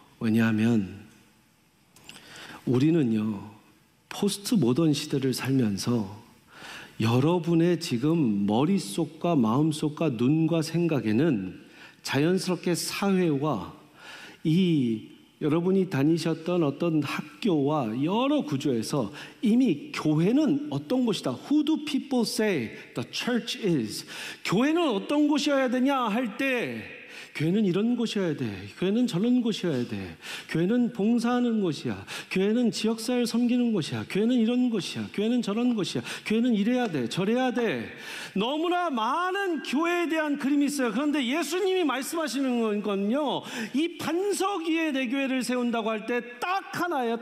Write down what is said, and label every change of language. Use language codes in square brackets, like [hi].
[ko] 왜냐하면 우리는요 포스트 모던 시대를 살면서 여러분의 지금 머릿속과 마음속과 눈과 생각에는 자연스럽게 사회와 이 여러분이 다니셨던 어떤 학교와 여러 구조에서 이미 교회는 어떤 곳이다. [en] Who do people say the church is? [ko] 교회는 어떤 곳이어야 되냐 할 때 교회는 이런 곳이어야 돼. 교회는 저런 곳이어야 돼. 교회는 봉사하는 곳이야. 교회는 지역사회를 섬기는 곳이야. 교회는 이런 곳이야. 교회는 저런 곳이야. 교회는 이래야 돼. 저래야 돼. 너무나 많은 교회에 대한 그림이 있어요. 그런데 예수님이 말씀하시는 건요, 이 반석 위에 내 교회를 세운다고 할 때 딱 하나예요.